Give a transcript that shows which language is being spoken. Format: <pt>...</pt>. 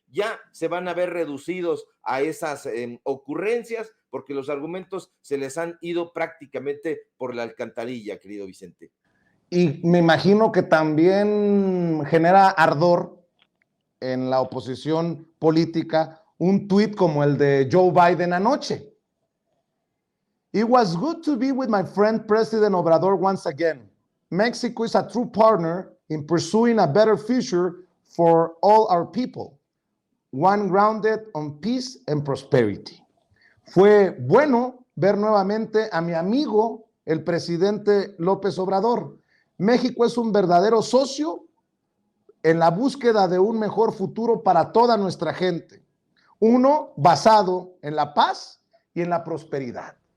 <es>Ya se van a ver reducidos a esas ocurrencias, porque los argumentos se les han ido prácticamente por la alcantarilla, querido Vicente. Y me imagino que también genera ardor en la oposición política un tuit como el de Joe Biden anoche.</es> <en>It was good to be with my friend President Obrador once again. Mexico is a true partner in pursuing a better future for all our people, one grounded on peace and prosperity.</en> <es>Fue bueno ver nuevamente a mi amigo, el presidente López Obrador. México es un verdadero socio en la búsqueda de un mejor futuro para toda nuestra gente. Uno basado en la paz y en la prosperidad.</es>